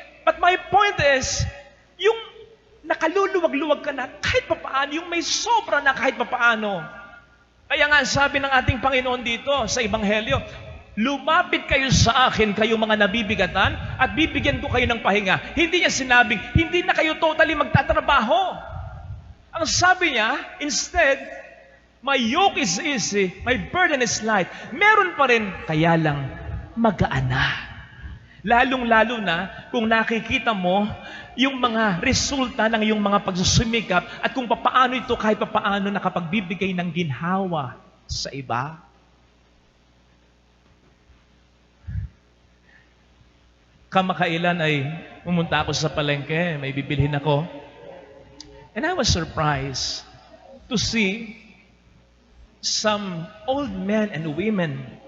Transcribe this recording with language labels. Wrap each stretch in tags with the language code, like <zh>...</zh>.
<en>But my point is,</en> <tl>yung nakaluluwag-luwag ka na kahit papaano, yung may sobra na kahit papaano. Kaya nga sabi ng ating Panginoon dito sa Ebanghelyo, lumapit kayo sa akin, kayo mga nabibigatan, at bibigyan ko kayo ng pahinga. Hindi niya sinabing, hindi na kayo totally magtatrabaho. Ang sabi niya,</tl> <en>instead, my yoke is easy, my burden is light.</en> <tl>Meron pa rin, kaya lang magaan na. Lalong-lalo na kung nakikita mo yung mga resulta ng iyong mga pagsusumikap at kung papaano ito kahit papaano nakapagbibigay ng ginhawa sa iba. Kamakailan ay pumunta ako sa palengke, may bibilhin ako.</tl> <en>And I was surprised to see some old men and women.</en>